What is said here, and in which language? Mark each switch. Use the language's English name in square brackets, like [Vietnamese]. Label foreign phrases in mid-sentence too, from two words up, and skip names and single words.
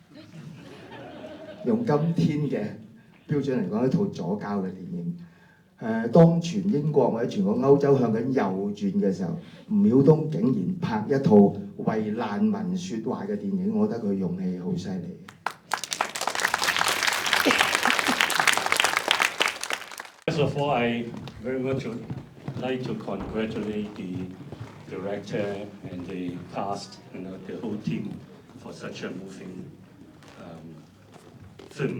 [Cantonese] 用今天嘅標準嚟講，一套左膠嘅電影。當全英國或者全個歐洲向緊右轉嘅時候，吳曉東竟然拍一套為難民説話嘅電影，我覺得佢勇氣好犀利。 [English] First of all, I very much would like to congratulate the director and the cast and the whole team for such a moving film.